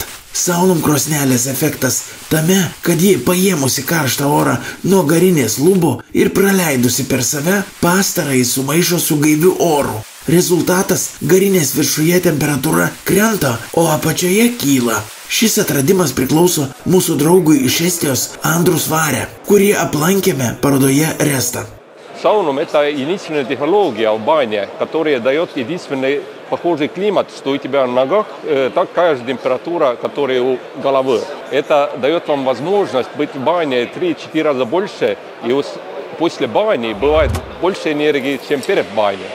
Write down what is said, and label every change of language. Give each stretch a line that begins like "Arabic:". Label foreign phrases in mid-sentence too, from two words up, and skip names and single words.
Lithuanian: Saunum krosnelės efektas tame, kad ji paėmusi karštą orą nuo garinės lubų ir praleidusi per save, pastarąjį sumaišo su gaiviu oru. Rezultatas – garinės viršuje temperatūra krenta, o apačioje kyla. Šis atradimas priklauso mūsų draugui iš Estijos Andrus Vare, kurį aplankėme parodoje Resta. Saunum –
Russian: это единственная технология в бане, которая дает единственный похожий климат, что у тебя на ногах такая же температура, которая у головы. Это дает вам возможность быть в бане 3-4 раза больше, и после бани бывает больше энергии, чем перед баней.